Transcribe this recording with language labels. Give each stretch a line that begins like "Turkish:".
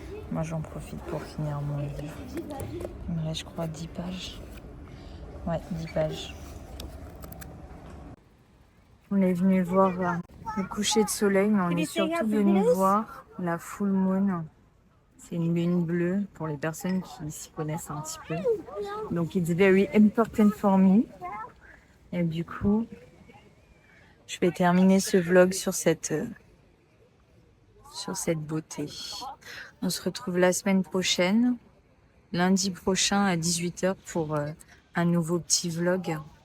French: Moi, j'en profite pour finir mon livre. Il me reste, je crois, 10 pages. Ouais, 10 pages. On est venu voir le coucher de soleil, mais on est surtout venu voir la full moon. C'est une lune bleue pour les personnes qui s'y connaissent un petit peu. Donc,
English: it's very important for me.
French: Et du coup, je vais terminer ce vlog sur cette beauté. On se retrouve la semaine prochaine, lundi prochain à 18 h pour un nouveau petit vlog.